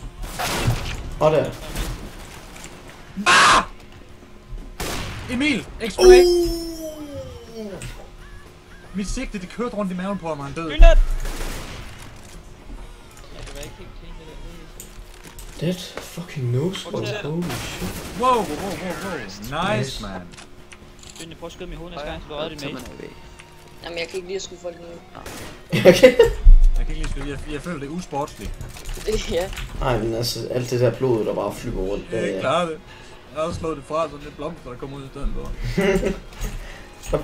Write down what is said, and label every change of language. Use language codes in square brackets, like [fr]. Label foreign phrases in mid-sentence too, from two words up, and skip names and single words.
[da] Og der. [en] Ah! Emil! Explode! [da] Mit sigte, det kørte rundt i maven på ham, og han døde. Lynet! Ja, det var ikke helt clean, det der. [en] That fucking nose was holy shit. Wow. Nice, man. [da] Lynet, prøv at skyde mig i hovedet næste gang, så du redder din mate. Jamen, jeg kan ikke lide at skyde folk ned. Okay. Jeg kan ikke lige skyde, jeg føler det er usportsligt. Ja. Ej, men altså, alt det der blod, der bare flyver rundt. Jeg kan ikke klare det. Jeg har også slået det fra, så det blomster, der kommer ud i stedet for.